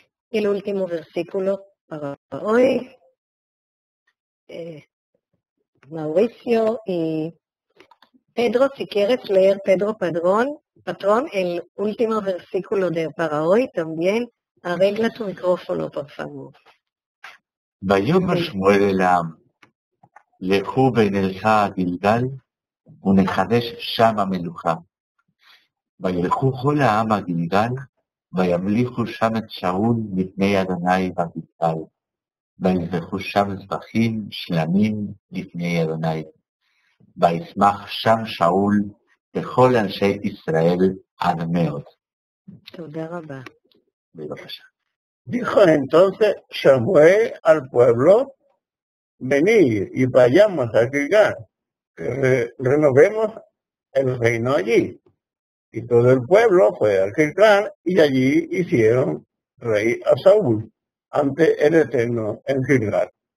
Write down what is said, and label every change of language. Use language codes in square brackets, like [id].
[es] Y el último versículo para hoy, Mauricio y Pedro, si quieres leer, Pedro Patrón, el último versículo para hoy también, arregla tu micrófono, por favor. [he] ויאמר שמואל אל העם, לכו ונלכה גלגל, ונחדש שם המלוכה. וילכו כל העם הגלגל, וימליכו שם את שאול לפני אדוני בגלגל. ויזבחו שם זבחים שלמים לפני אדוני. וישמח שם שאול וכל אנשי ישראל עד מאוד. תודה רבה. בבקשה. [es] Dijo entonces Samuel al pueblo, venid y vayamos a Gilgal, que renovemos el reino allí. Y todo el pueblo fue a Gilgal y allí hicieron rey a Saúl ante el Eterno en Gilgal.